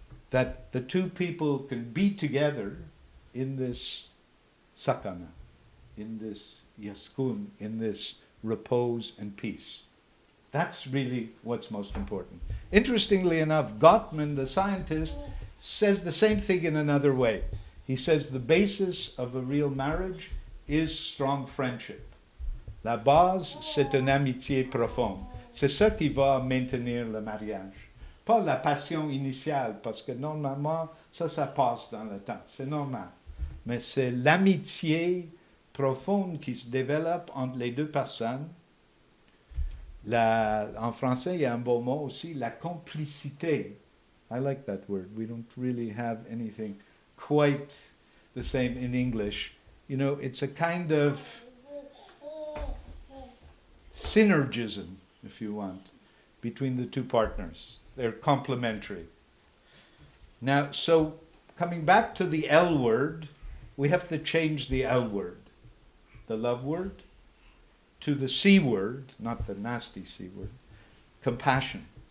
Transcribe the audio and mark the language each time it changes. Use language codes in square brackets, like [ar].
[en] That the two people can be together in this sakana, in this yaskun, in this repose and peace. That's really what's most important. Interestingly enough, Gottman, the scientist, says the same thing in another way. He says the basis of a real marriage is strong friendship. [fr] La base, c'est une amitié profonde. C'est ça qui va maintenir le mariage. Pas la passion initiale, parce que normalement, ça passe dans le temps, c'est normal. Mais c'est l'amitié profonde qui se développe entre les deux personnes. En français, il y a un beau mot aussi, la complicité. [en] I like that word. We don't really have anything quite the same in English. It's a kind of synergism, if you want, between the two partners. They're complementary. Now, so coming back to the L word, we have to change the L word, the love word, to the C word, not the nasty C word, compassion.